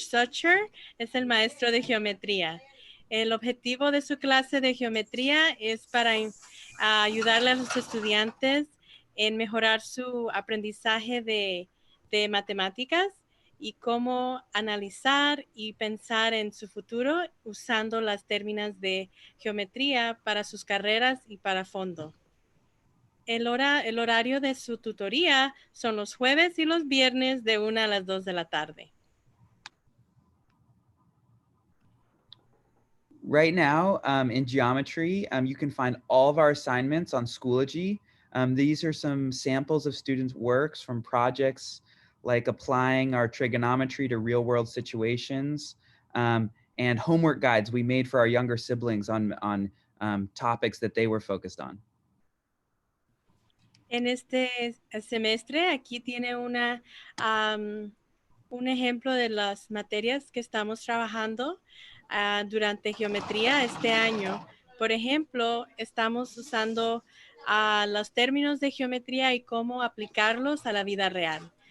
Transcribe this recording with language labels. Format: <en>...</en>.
<es>Sutcher, es el maestro de geometría. El objetivo de su clase de geometría es para ayudarle a los estudiantes en mejorar su aprendizaje de matemáticas y cómo analizar y pensar en su futuro usando las términos de geometría para sus carreras y para fondo. El horario de su tutoría son los jueves y los viernes de 1 a las 2 de la tarde.</es> <en>Right now, in geometry, you can find all of our assignments on Schoology. These are some samples of students' works from projects like applying our trigonometry to real-world situations, and homework guides we made for our younger siblings on topics that they were focused on.</en> <es>En este semestre, aquí tiene un ejemplo de las materias que estamos trabajando durante geometría este año. Por ejemplo, estamos usando los términos de geometría y cómo aplicarlos a la vida real.</es>